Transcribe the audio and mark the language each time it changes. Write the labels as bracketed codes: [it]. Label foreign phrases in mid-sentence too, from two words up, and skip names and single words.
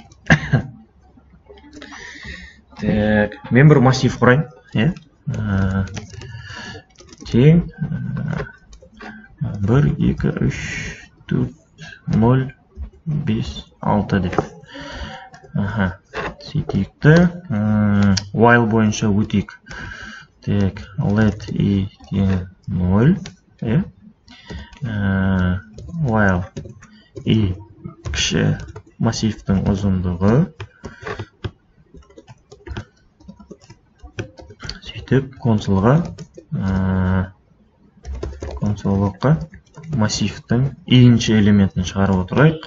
[kk] Мен бір массив құрайын. Тең 1, 2, 3, 4, 0, 5, 6 деп. Сөйтейікті. While бойынша өтейік. [en] Let i [kk] тең 0. [en] While i [kk] кіші массивтің ұзындығы. Сөйтіп консолға массивтің еінші элементін шығарып отырайық.